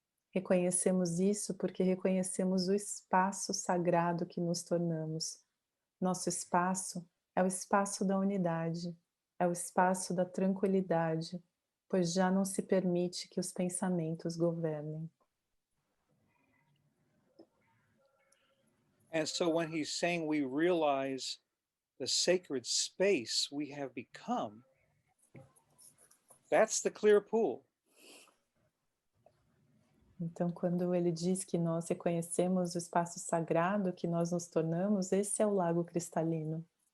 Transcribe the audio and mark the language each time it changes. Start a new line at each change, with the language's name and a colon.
Portuguese: Reconhecemos isso porque reconhecemos o espaço sagrado que nos tornamos. Nosso espaço é o espaço da unidade, é o espaço da tranquilidade, pois já não se permite que os pensamentos governem.
English: And so when he's saying we realize the sacred space we have become, that's the clear pool.
Portuguese: Então, quando ele diz que nós reconhecemos o espaço sagrado que nós nos tornamos, esse é o lago cristalino.